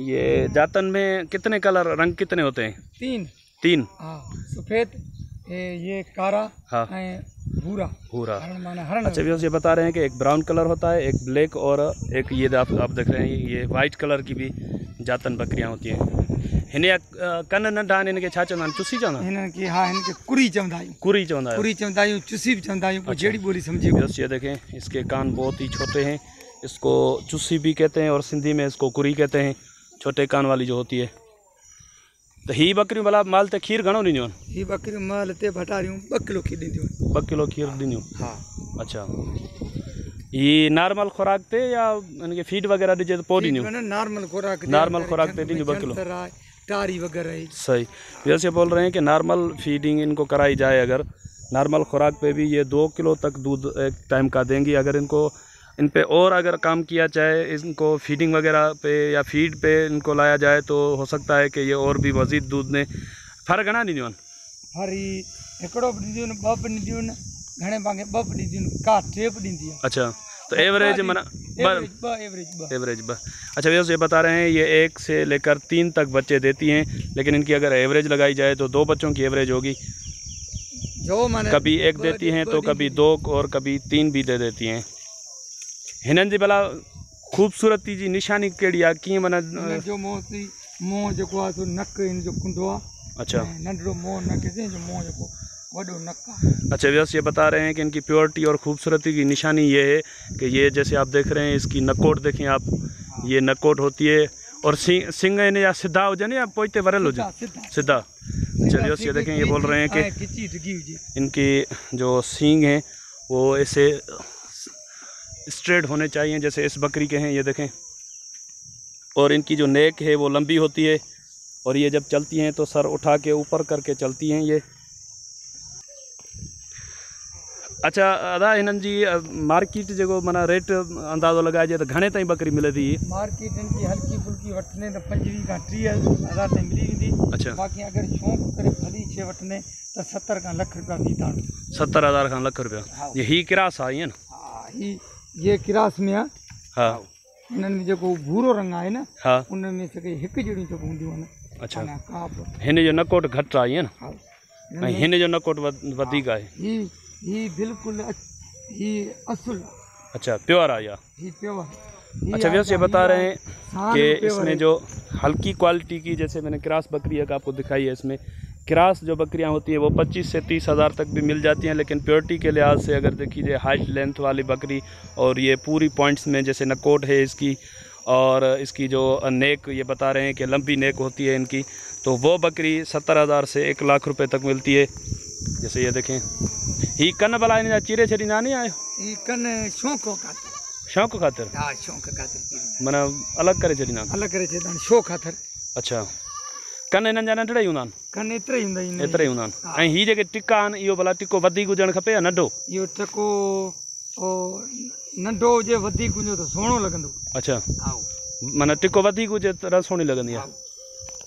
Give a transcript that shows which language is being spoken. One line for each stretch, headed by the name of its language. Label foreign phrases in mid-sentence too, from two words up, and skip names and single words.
Urdu: یہ جاتن میں کتنے کلر، رنگ کتنے ہوتے ہیں? تین.
Sindhi: हाँ, सफ़ेद, ये कारा, हाँ, भूरा। हरण।
Urdu: اچھا ویوستھا یہ بتا رہے ہیں کہ ایک
English: brown colour
Urdu: ہوتا ہے، ایک بلیک، اور ایک یہ آپ دیکھ رہے ہیں یہ
English: white colour
Urdu: کی بھی جاتن بکریاں ہوتی ہیں.
Sindhi: हिने कन नंढा इनके छा चवंदा आहिनि? चुसी चवंदा इनके? हाँ, इनके कुरी चवंदा आहियूं। कुरी चवंदा आहियो? कुरी चवंदा आहियूं, चुसी भी चवंदा आहियूं। जहिड़ी बोली समझे।
Urdu: ویوستھا یہ دیکھیں، اس کے کان بہت ہی چھوٹے ہیں۔ اس کو چُسی بھی کہتے ہیں اور سندھی میں اس کو کُری کہتے ہیں، چھوٹے کان والی جو ہوتی ہے.
Sindhi: तो ही बकरियों भला माल ते खीर घणो ॾींदियूं आहिनि? ही बकरियों माल ते भटारियूं 2 किलो खीर ॾींदियूं आहिनि। 2 किलो खीर ॾींदियूं? हाँ। अच्छा, ये नॉर्मल खुराक ते या इनके फीड वगैरह ॾिजे तो पोइ ॾींदियूं? नॉर्मल खुराक ते ॾींदियूं 2 किलो। टारी वगैरह सही।
Urdu: ویسے بول رہے ہیں کہ نارمل فیڈنگ ان کو کرائی جائے، اگر نارمل خوراک پہ بھی یہ 2 کلو تک دودھ ایک ٹائم کا دیں گی. اگر ان کو ان پہ اور اگر کام کیا جائے، ان کو فیڈنگ وغیرہ پہ یا فیڈ پہ ان کو لایا جائے، تو ہو سکتا ہے کہ یہ اور بھی مزید دودھ نے.
Sindhi: फर घणा ॾींदियूं आहिनि? फर हिकिड़ो बि ॾींदियूं आहिनि, 2 बि ॾींदियूं आहिनि, घणे भाङे 2 बि ॾींदियूं आहिनि, का 3 बि ॾींदी आहे। अच्छा, तो एवरेज माना एवरेज 2।
Urdu: اچھا بھیا یہ بتا رہے ہیں یہ 1 سے لے کر 3 تک بچے دیتی ہیں، لیکن ان کی اگر ایوریج لگائی جائے تو 2 بچوں کی ایوریج ہوگی.
Sindhi: जो माने
Urdu: کبھی 1 دیتی ہیں تو کبھی 2 اور کبھی 3 بھی دے دیتی ہیں.
Sindhi: हिननि जी भला खूबसूरती जी निशानी कहिड़ी आहे? कीअं माना जो मुंहुं जेको आहे सो नक इन जो कुंडो आहे। अच्छा, नंढड़ो मुंहुं न किसे जो मुंहुं जेको वॾो नक आहे।
Urdu: اچھا ویس یہ بتا رہے ہیں کہ ان کی پیورٹی اور خوبصورتی کی نشانی یہ ہے کہ یہ جیسے آپ دیکھ رہے ہیں، اس کی نکوٹ دیکھیں آپ، یہ نکوٹ ہوتی ہے، اور
Sindhi: सिंग इन या सीधा हो जाए या पोइते वरल हो जाए? सीधा।
Urdu: اچھا ویس یہ دیکھیں، یہ بول رہے ہیں کہ ان کی جو سینگ ہیں وہ ایسے سٹریٹ ہونے چاہییں جیسے اس بکری کے ہیں، یہ دیکھیں. اور ان کی جو نیک ہے وہ لمبی ہوتی ہے، اور یہ جب چلتی ہیں تو سر اٹھا کے اوپر کر کے چلتی ہیں یہ.
Sindhi: अच्छा अदा हिननि जी मार्केट जो माना रेट अंदाज़ो लगाए जाए तो घणे ताईं बकरी मिले थी? मार्केट इनकी हल्की फुल्की वठने तो 25 खां 30 हज़ार ताईं मिली वेंदी। अच्छा, बाक़ी अगर शौक़ करे भली शइ वठने तो 70 खां लख रुपया थी था। 70,000 खां लख रुपया। ये ही किरास आहे ईअं न? हाँ, ये किरास में आहे। हाँ, हिननि में जेको भूरो रंग आहे न, हाँ, उनमें सके हिकु जहिड़ियूं जेको हूंदियूं आहिनि। अच्छा, का हिन जो नकोट घटि आहे ईअं न? हाँ, ऐं हिन जो नकोट वधीक आहे? ही बिल्कुल ही असुल। अच्छा, प्योर आहे या? ही प्योर।
Urdu: اچھا ویس یہ بتا رہے ہیں کہ اس میں جو ہلکی کوالٹی کی، جیسے میں نے کراس بکری کا آپ کو دکھائی ہے، اس میں کراس جو بکریاں ہوتی ہیں وہ 25 سے 30 ہزار تک بھی مل جاتی ہیں. لیکن پیورٹی کے لحاظ سے اگر دیکھی جائے، ہائٹ لینتھ والی بکری، اور یہ پوری پوائنٹس میں جیسے نکوٹ ہے اس کی، اور اس کی جو نیک یہ بتا رہے ہیں کہ لمبی نیک ہوتی ہے ان کی، تو وہ بکری 70,000 سے 1 لاکھ روپے تک ملتی ہے. جیسے یہ دیکھیں,
Sindhi: ही कन भला इन चिरे छॾींदा नहीं आयो? कन शौक़ खातिर? हाँ, शौक़ खातिर माना अलग करे छॾींदा? अलग करे छॾींदा, शौक़ खातिर। अच्छा, कन इन्हनि जा नंढड़ा ई हूंदा आहिनि? कन एतिरा ई हूंदा आहिनि। एतिरा ई हूंदा आहिनि। ऐं हीअ जेके टिका आहिनि, इहो भला टिको वधीक हुजणु खपे या नंढो? इहो टिको नंढो हुजे, वधीक हुजे त सुहिणो लॻंदो। अच्छा, माना टिको वधीक हुजे त रस सुहिणी लॻंदी आहे।